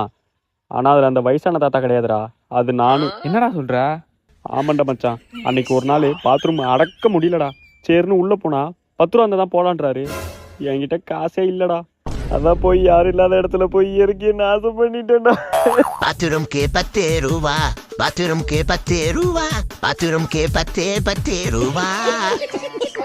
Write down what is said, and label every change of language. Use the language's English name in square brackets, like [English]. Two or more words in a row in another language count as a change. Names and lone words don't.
[Tamil] ஆனால் அதில் அந்த வயசான தாத்தா கிடையாதுடா, அது நானு. என்னடா சொல்ற? ஆமாண்டா மச்சான், அன்னைக்கு ஒரு நாள் பாத்ரூம் அடக்க முடியலடா. சரின்னு உள்ளே போனா 10 ரூபா இருந்தால் தான் போலான்றாரு. என்கிட்ட காசே இல்லைடா. அதான் போய் யாரும் இல்லாத இடத்துல போய் இறக்கி நாசம் பண்ணிட்டேன்டா. [Hindi] बाथरूम के 10 रूबा, बाथरूम के 10 रूबा, बाथरूम के 10 रूबा.